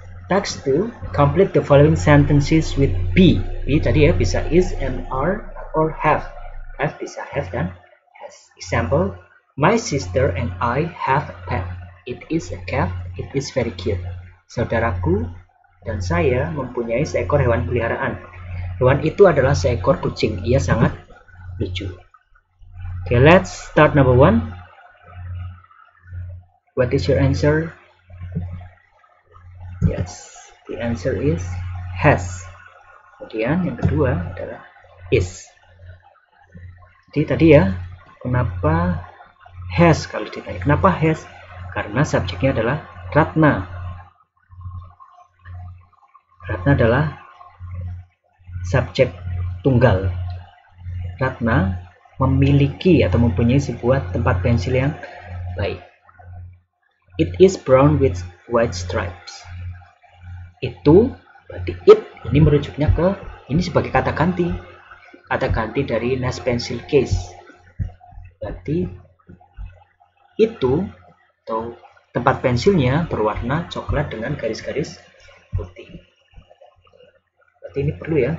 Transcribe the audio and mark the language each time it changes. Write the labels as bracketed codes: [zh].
[en] Text 2, complete the following sentences with be. [id] Be tadi ya bisa is and are or have. Have bisa have dan has. [en] Example, my sister and I have a pet. It is a cat. It is very cute. [id] Saudaraku dan saya mempunyai seekor hewan peliharaan. Hewan itu adalah seekor kucing. Ia sangat lucu. [en] Okay, let's start number 1. What is your answer? Yes, the answer is has. [id] Kemudian yang kedua adalah is. Jadi tadi ya, kenapa has kalau ditanya? Kenapa has? Karena subjeknya adalah Ratna. Ratna adalah subjek tunggal. Ratna memiliki atau mempunyai sebuah tempat pensil yang baik. [en] It is brown with white stripes. [id] Itu berarti it ini merujuknya ke ini sebagai kata ganti dari nice pencil case. Berarti itu atau tempat pensilnya berwarna coklat dengan garis-garis putih. Berarti ini perlu ya.